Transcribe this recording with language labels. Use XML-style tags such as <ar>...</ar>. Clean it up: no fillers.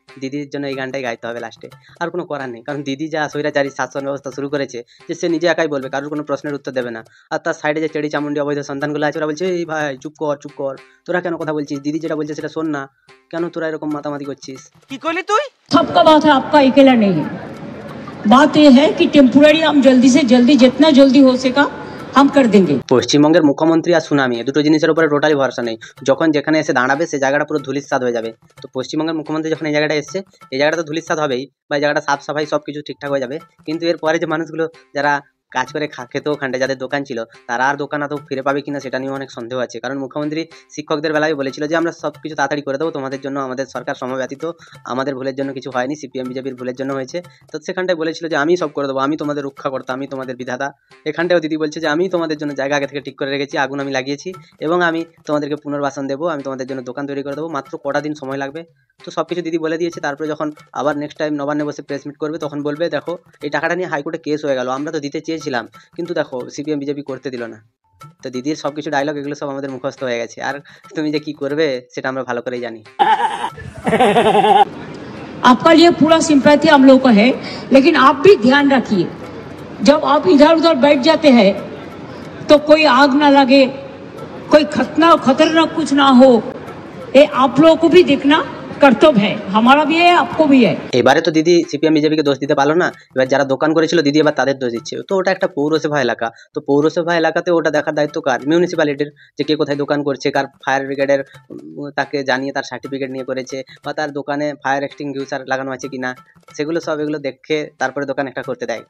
<bn>দিদির জন্য এই গানটাই গাইতে হবে লাস্টে, আর কোনো করার নেই। কারণ দিদি যা স্বৈরাচারী শাসন ব্যবস্থা শুরু করেছে যে সে নিজে একাই বলবে, কারোর কোনো প্রশ্নের উত্তর দেবে না। আর তার সাইডে যে চেড়ি চামুন্ডি অবৈধ সন্তানগুলো আছে ওরা বলছে এই ভাই চুপ কর, তোরা কেন কথা বলছিস, দিদি যেটা বলছে সেটা শোন না, কেন তোরা এরকম মাতামাতি করছিস? কি করলি তুই?</bn> <hi>सबका बात है, आपका अकेला नहीं है। बात यह है कि टेम्पोररी हम जल्दी से जल्दी जितना जल्दी हो सका हम कर देंगे।</hi> <bn>পশ্চিমবঙ্গের মুখ্যমন্ত্রী আর সুনামি এই দুটো জিনিসের উপরে টোটালি ভরসা নেই। যখন যেখানে এসে দাঁড়াবে সেই জায়গাটা পুরো ধূলিসাৎ হয়ে যাবে। তো পশ্চিমবঙ্গের মুখ্যমন্ত্রী যখন এই জায়গাটা এসছে, এই জায়গাটা তো ধূলিসাৎ হবেই, বা এই জায়গাটা সাফ সাফাই সব কিছু ঠিকঠাক হয়ে যাবে। কিন্তু এরপরে যে মানুষগুলো যারা কাজ করে খেত ওখানটায়, যাদের দোকান ছিল, তারা আর দোকান আদৌ ফিরে পাবে কিনা সেটা নিয়ে অনেক সন্দেহ আছে। কারণ মুখ্যমন্ত্রী শিক্ষকদের বেলায় বলেছিল যে আমরা সব কিছু তাড়াতাড়ি করে দেবো, তোমাদের জন্য আমাদের সরকার সময় ব্যতীত, আমাদের ভুলের জন্য কিছু হয়নি, সিপিএম বিজেপির ভুলের জন্য হয়েছে। তো সেখানটায় বলেছিল যে আমি সব করে দেবো, আমি তোমাদের রক্ষা করতাম, আমি তোমাদের বিধাতা। এখানটাও দিদি বলছে যে আমি তোমাদের জন্য জায়গা আগে থেকে ঠিক করে রেখেছি, আগুন আমি লাগিয়েছি, এবং আমি তোমাদেরকে পুনর্বাসন দেবো, আমি তোমাদের জন্য দোকান তৈরি করে দেবো, মাত্র কটা দিন সময় লাগবে। তো সব কিছু দিদি বলে দিয়েছে। তারপরে যখন আবার নেক্সট টাইম নবান্নে বসে প্রেস মিট করবে, তখন বলবে দেখো এই টাকাটা নিয়ে হাইকোর্টে কেস হয়ে গেল, আমরা তো দিতে চেয়েছিলাম, কিন্তু দেখো সিপিএম বিজেপি করতে দিল না। তো দিদির সব কিছু ডায়লগ এগুলো সব আমাদের মুখস্থ হয়ে গেছে, আর তুমি যে কি করবে সেটা আমরা ভালো করেই জানি।</bn> <hi>आपका लिए पूरा सिंपैथी हम लोग का है, लेकिन आप भी ध्यान रखिए, जब आप इधर उधर बैठ जाते हैं तो कोई आग ना लगे, कोई खतरनाक कुछ ना हो, ये आप लोगों को भी देखना कर्तव्य है, हमारा भी है, आपको भी है।</hi> <bn>এবারে তো দিদি সিপিএম বিজেপিকে দোষ দিতে পারলো না। এবার যারা দোকান করেছিল দিদি এবার তাদের দোষ দিচ্ছে। তো ওটা একটা পৌরসভা এলাকা, তো পৌরসভা এলাকাতে ওটা দেখার দায়িত্ব কার? মিউনিসিপ্যালিটির, যে কে কোথায় দোকান করছে, কার ফায়ার ব্রিগেডের তাকে জানিয়ে তার সার্টিফিকেট নিয়ে করেছে, বা তার দোকানে ফায়ার এক্সটিংগুইশার লাগানো আছে কিনা, সেগুলো সব এগুলো দেখে তারপরে দোকান একটা করতে দেয়।</bn>